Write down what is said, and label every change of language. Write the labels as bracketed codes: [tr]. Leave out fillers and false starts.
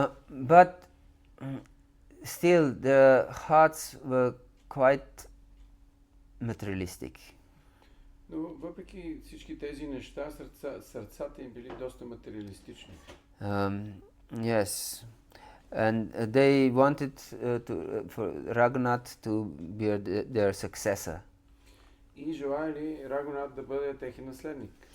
[en] But still their hearts were quite materialistic. [bg] Но въпреки всички тези неща, сърцата им били доста материалистични. [en] Yes, and they wanted for Raghunath to be their successor. [bg] И желали Рагунат да бъде техен наследник.